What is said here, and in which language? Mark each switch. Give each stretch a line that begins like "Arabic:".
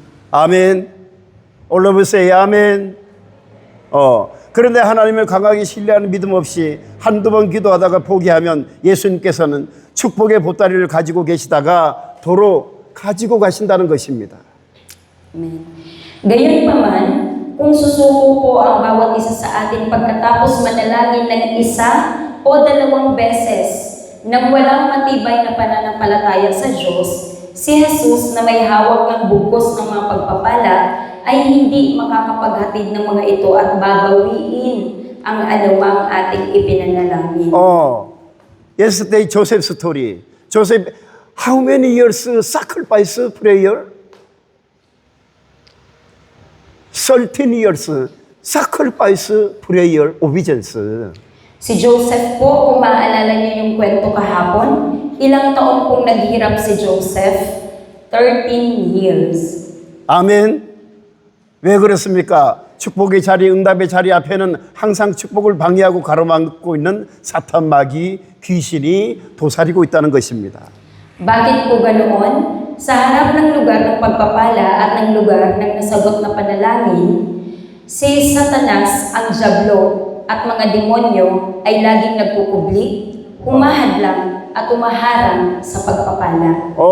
Korean: 아멘. 올라보세요. 아멘. 그런데 하나님을 강하게 신뢰하는 믿음 없이 한두 번 기도하다가 포기하면 예수님께서는 축복의 보따리를 가지고 계시다가 도로 가지고 가신다는 것입니다.
English: Amen.
Filipino: Gayunpaman, kung susuko po ang bawat isa sa atin pagkatapos manalangin ng isa o dalawang beses nang walang matibay na pananampalataya sa Diyos, si Jesus na may hawak ng bugos ng mga pagpapala ay hindi makakapaghatid ng mga ito at babawiin ang anumang ating ipinanalangin.
English: Yesterday Joseph story. Joseph, how many years sacrifice prayer? 13 years sacrifice prayer obedience.
Filipino: Si Joseph po, kung maaalala niyo yung kwento kahapon, ilang taon pong naghirap si Joseph?
English: 13 years.
Korean: 아멘. 왜 그렇습니까? 축복의 자리, 응답의 자리 앞에는 항상 축복을 방해하고 가로막고 있는 사탄 마귀, 귀신이 도사리고 있다는 것입니다.
Filipino: Bakit po ganoon? Sa harap ng lugar ng pagpapala at ng lugar ng nasagot na panalangin, si Satanas, ang Diablo, at mga demonyo ay laging nagkukubli, humahadlang at umaharang sa pagpapala.